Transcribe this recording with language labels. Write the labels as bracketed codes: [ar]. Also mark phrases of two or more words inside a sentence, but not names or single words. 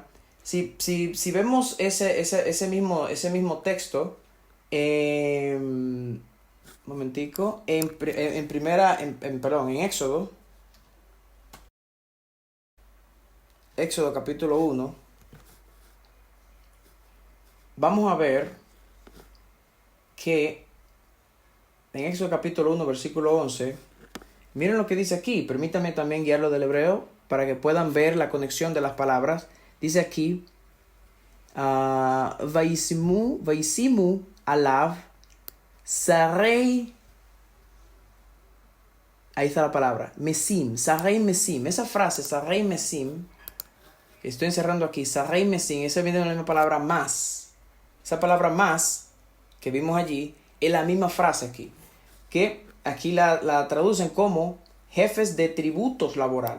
[es] Si vemos ese mismo texto, momentico, en Éxodo capítulo 1, vamos a ver que en Éxodo capítulo 1, versículo 11, miren lo que dice aquí. Permítanme también guiarlo del hebreo para que puedan ver la conexión de las palabras. Dice aquí, [he] וישימו עליו שרי. [es] Ahí está la palabra, [he] מסים, שרי מסים. [es] Esa frase, [he] שרי מסים, [es] estoy encerrando aquí, [he] שרי מסים, [es] esa viene de la misma palabra más. Esa palabra más que vimos allí es la misma frase aquí, que aquí la traducen como jefes de tributos laboral.